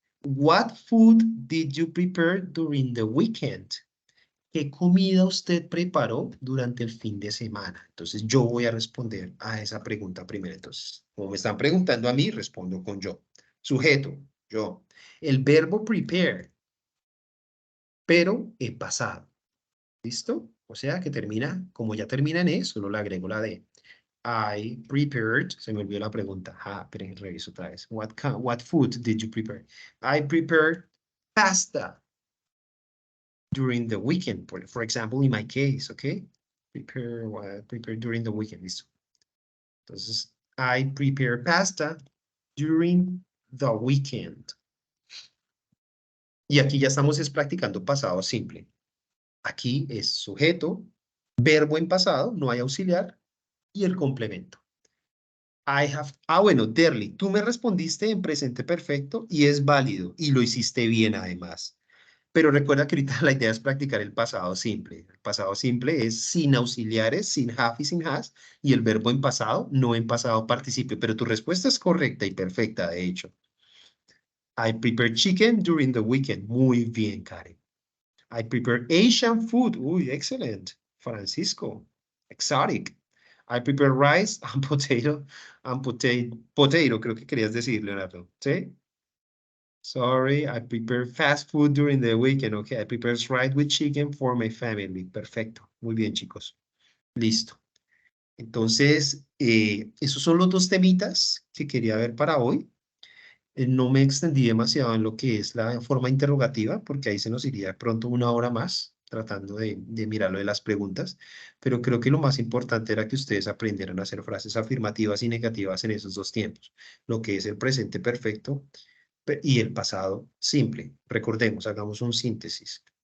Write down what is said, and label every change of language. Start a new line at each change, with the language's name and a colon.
English: What food did you prepare during the weekend?
Spanish: ¿Qué comida usted preparó durante el fin de semana? Entonces, yo voy a responder a esa pregunta primero. Entonces, como me están preguntando a mí, respondo con yo. Sujeto, yo. El verbo prepare, pero en pasado. ¿Listo? O sea que termina, como ya termina en E, solo le agrego la D.
English: I prepared,
Spanish: se me olvidó la pregunta. Ah, pero reviso otra vez.
English: What food did you prepare? I prepared pasta during the weekend, for example, in my case, okay? Prepare during the weekend,
Spanish: listo. Entonces,
English: I prepare pasta during the weekend.
Spanish: Y aquí ya estamos practicando pasado simple. Aquí es sujeto, verbo en pasado, no hay auxiliar, y el complemento. Bueno, Derly, tú me respondiste en presente perfecto y es válido y lo hiciste bien además. Pero recuerda que ahorita la idea es practicar el pasado simple. El pasado simple es sin auxiliares, sin have y sin has, y el verbo en pasado, no en pasado participio. Pero tu respuesta es correcta y perfecta, de hecho.
English: I prepare chicken during the weekend.
Spanish: Muy bien,
English: Karen. I prepare Asian food. Uy, excellent. Francisco, exotic. I prepare rice and potato, potato,
Spanish: creo que querías decir,
English: Leonardo. ¿Sí? Sorry, I prepare fast food during the weekend. Okay, I prepare rice with chicken for my family.
Spanish: Perfecto. Muy bien, chicos. Listo. Entonces, esos son los dos temitas que quería ver para hoy. No me extendí demasiado en lo que es la forma interrogativa, porque ahí se nos iría de pronto una hora más tratando de mirarlo de las preguntas, pero creo que lo más importante era que ustedes aprendieran a hacer frases afirmativas y negativas en esos dos tiempos, lo que es el presente perfecto y el pasado simple. Recordemos, hagamos un síntesis.